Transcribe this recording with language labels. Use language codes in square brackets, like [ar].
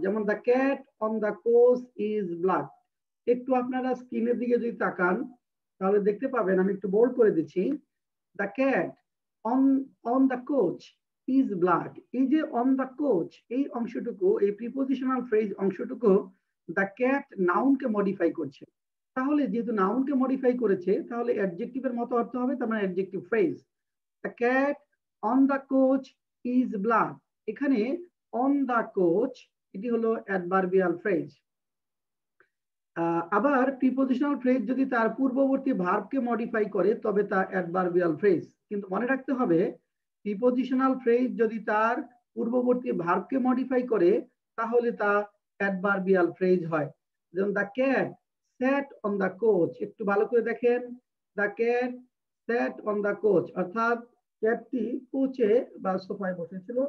[bn] যেমন [en] The cat on the coach is black. [bn] একটু আপনারা স্ক্রিনের দিকে যদি তাকান তাহলে দেখতে পাবেন, আমি একটু বোল্ড করে দিচ্ছি, [en] The cat on the coach is black। [bn] এই যে [en] on the coach, [bn] এই অংশটুকু, এই প্রিপোজিশনাল ফ্রেজ অংশটুকু the cat নাউনকে মডিফাই করছে। তাহলে যেহেতু নাউনকে মডিফাই করেছে তাহলে অ্যাডজেক্টিভের মতো অর্থ হবে, তার মানে adjective phrase. [en] the cat on the coach is black, এখানে on the coach [bn] এটি হলো অ্যাডভার্বিয়াল ফ্রেজ। আবার প্রিপোজিশনাল ফ্রেজ যদি তার পূর্ববর্তী ভার্বকে মডিফাই করে তবে তা অ্যাডভার্বিয়াল ফ্রেজ। কিন্তু মনে রাখতে হবে, প্রিপোজিশনাল ফ্রেজ যদি তার পূর্ববর্তী ভার্বকে মডিফাই করে তাহলে তা অ্যাডভার্বিয়াল ফ্রেজ হয়। যেমন [en] the cat sat on the coach, [bn] একটু ভালো করে দেখেন, the cat sat on the coach, অর্থাৎ ক্যাটটি কোচে বা সোফায় বসেছিল।